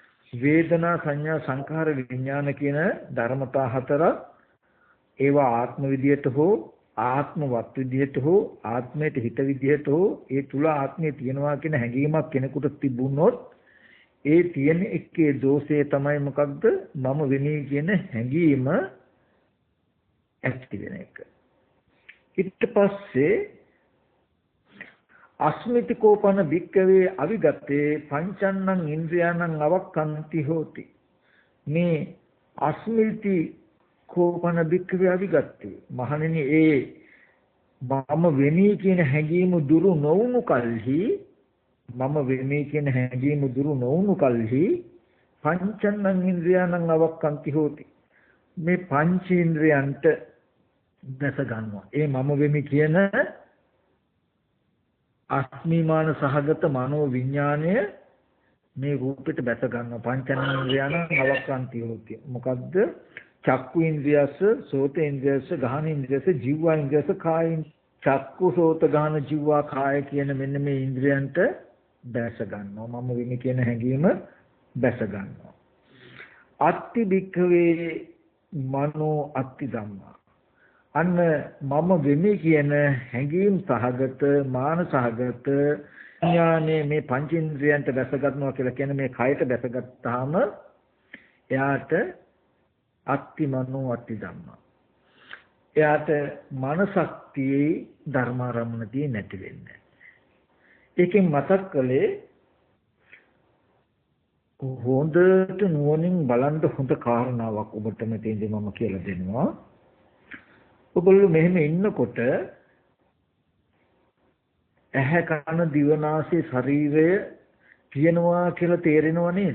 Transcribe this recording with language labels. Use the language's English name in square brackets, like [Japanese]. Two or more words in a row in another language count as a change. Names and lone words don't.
[Sinhala] වේදනා සංඥා සංඛාර විඥාන කියන ධර්මතා හතර ඒවා ආත්ම විදියට හෝ ආත්මවත් විදියට හෝ ආත්මයට හිත විදියට හෝ ඒ තුල ආත්මය තියනවා කියන හැඟීමක් කෙනෙකුට තිබුණොත් ඒ තියෙන එකේ දෝෂය තමයි මොකක්ද මම වෙමි කියන හැඟීම ඇති වෙන එක. ඊට පස්සේ [Pali] අස්මිති කෝපන භික්කවේ අවිගතේ පංචන්නං ඉන්ද්‍රියාණං අවක්ඛන්ති හෝති. [Sinhala] මේ [Pali] අස්මිති කෝපන භික්කවේ අවිගතේ [Sinhala] මහණෙනි ඒ මම වෙමි කියන හැඟීම දුරු නොවුණු කල්හි මම වෙමි කියන හැඟීම දුරු නොවුණු කල්හි [Pali] පංචන්නං ඉන්ද්‍රියාණං අවක්ඛන්ති හෝති. [Sinhala] මේ පංචේන්ද්‍රයන්ට දැස ගන්නවා. ඒ මම වෙමි කියන අස්මිමාන සහගත මනෝ විඥාණය මේ රූපෙට බැස ගන්නවා. පංචේන්ද්‍රයන්න් [Pali] අවක්ඛන්ති හෝති. [Sinhala] මොකද්ද? [Pali] චක්කු ඉන්ද්‍රියස, සෝත ඉන්ද්‍රියස, ගහන ඉන්ද්‍රියස, ජීවා ඉන්ද්‍රියස, කාය [Sinhala] චක්කු සෝත ගහන ජීවා කාය කියන මෙන්න මේ ඉන්ද්‍රියන්ට බැස ගන්නවා. මම වෙමි කියන හැඟීම බැස ගන්නවා. [Pali] අත්ති භික්ඛවේ මනෝ අත්ති ධම්මා. [Sinhala] අන්න මම වෙමි කියන හැඟීම් සහගත මාන සහගත ඥානේ මේ පංචේන්ද්‍රයන්ට බැස ගන්නවා කියලා කියන්නේ මේ කයට බැසගත්තාම එයාට [Pali] අත්ති මනෝ අත්ති ධම්මා. [Sinhala] එයාට මනසක්තියේ ධර්මාරම්මනතිය නැති වෙන්නේ. ඒකෙන් මතක් කළේ හොඳට නුවණින් බලන්න හොඳ කාරණාවක් ඔබට මෙතෙන්දී මම කියලා දෙනවා. ඔබලු මෙහෙම ඉන්නකොට ඇහැ කන දිව නාසය ශරීරය කියනවා කියලා තේරෙනව නේද?